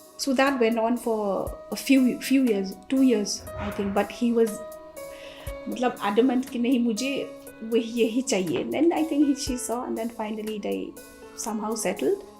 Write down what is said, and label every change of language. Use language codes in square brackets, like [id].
[en] So that went on for a few years, 2 years I think. But he was [hi] मतलब [en] adamant [hi] कि नहीं, मुझे वही यही चाहिए. [en] Then I think she saw, and then finally they somehow settled.